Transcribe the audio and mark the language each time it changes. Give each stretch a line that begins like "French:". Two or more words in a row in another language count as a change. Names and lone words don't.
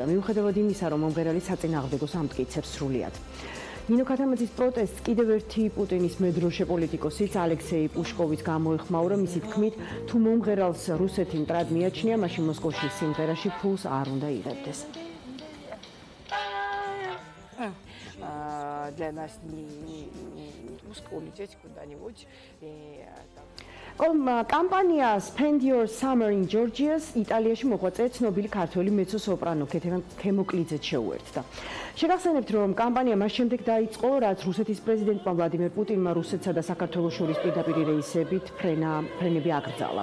Georgian: მიუხედავად იმისა, რომ მომღერალი საწინააღმდეგო ამტკიცებს სრულიად. ნინო ქათამაძის პროტესტს კიდევ ერთი პუტინის მედროშე პოლიტიკოსიც ალექსეი პუშკოვის გამოეხმაურა. მისი თქმით, თუ მომღერალს რუსეთი მტრად მიაჩნია, მაშინ მოსკოვში სიმღერაში ფულს არ უნდა იღებდეს.
Russian: Для нас не улететь куда-нибудь.
Georgian: კამპანია Spend Your Summer in Georgia იტალიაში მოღვაწე ცნობილი ქართველი მეცო-სოპრანო ქეთევან ქემოკლიძეც შეუერთდა. შეგახსენებთ, რომ კამპანია მას შემდეგ დაიწყო, რაც რუსეთის პრეზიდენტმა ვლადიმერ პუტინმა რუსეთსა და საქართველოს შორის პირდაპირ რეისებით ფრენები აკრძალა.